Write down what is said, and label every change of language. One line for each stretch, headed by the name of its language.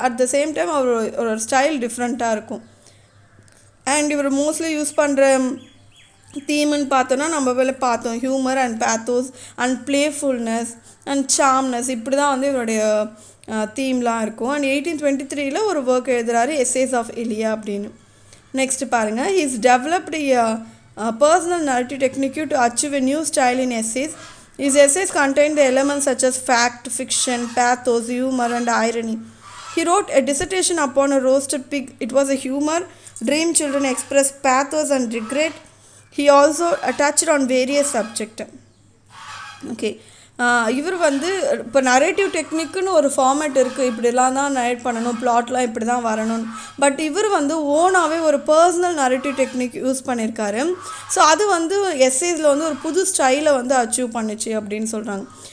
English: at the same time
Tamil: ஒரு style டிஃப்ரெண்ட்டாக இருக்கும். அண்ட் இவர் மோஸ்ட்லி யூஸ் பண்ணுற தீம்னு பார்த்தோன்னா நம்ம வேலை பார்த்தோம், humour and pathos and playfulness and சார்ம்னஸ், இப்படி தான் வந்து இவருடைய தீம்லாம் இருக்கும். அண்ட் 1823 ஒரு ஒர்க் எழுதுகிறாரு, எஸ்ஸேஸ் ஆஃப் எலியா அப்படின்னு.
English: Next பாருங்கள், he is developed personal narrative technique to achieve a new style in essays. His essays contain the elements such as fact, fiction, pathos, humor and irony. He wrote a dissertation upon a roasted pig. It was a humor. Dream children express pathos and regret. He also touched on various subjects. Okay.
Tamil: இவர் வந்து இப்போ narrative டெக்னிக்குன்னு ஒரு format இருக்குது, இப்படிலாம் தான் narrate பண்ணணும், பிளாட்லாம் இப்படி தான் வரணும். பட் இவர் வந்து ஓனாகவே ஒரு பர்சனல் நரேட்டிவ் டெக்னிக் யூஸ் பண்ணியிருக்காரு. ஸோ அது வந்து எஸ்ஸேஸில் வந்து ஒரு புது ஸ்டைலை வந்து அச்சீவ் பண்ணிச்சு அப்படின்னு சொல்கிறாங்க.